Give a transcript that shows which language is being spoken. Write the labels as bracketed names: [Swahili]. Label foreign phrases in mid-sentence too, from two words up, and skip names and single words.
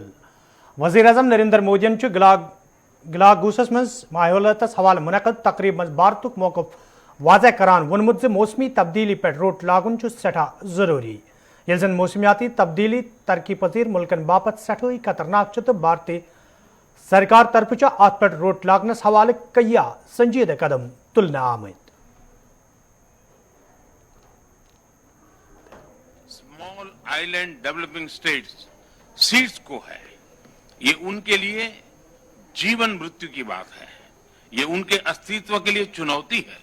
[Kashmiri] वज़ीर आज़म नरेंद्र मोदियन गलागूसस मज माहौलियातस हवाले मुनक़द तकरीब मज भारतुक मौक़िफ़ वाज़ह करान वोनमुत ज़ मौसमी तब्दीली पे रोक लागुन छु सठा ज़रूरी। येल ज़न मौसमियाती तब्दीली तरक्की पजीर मुल्कन बापत सठोई खतरनाक छु तो भारतीय सरकार तरफ च अत पे रोक लागनस हवाले कईया संजीदा कदम तुलना आमद। [Hindi] स्मॉल आइलैंड डेवलपिंग स्टेट्स सीड्स को है, ये उनके लिए जीवन मृत्यु की बात है, ये उनके अस्तित्व के लिए चुनौती है।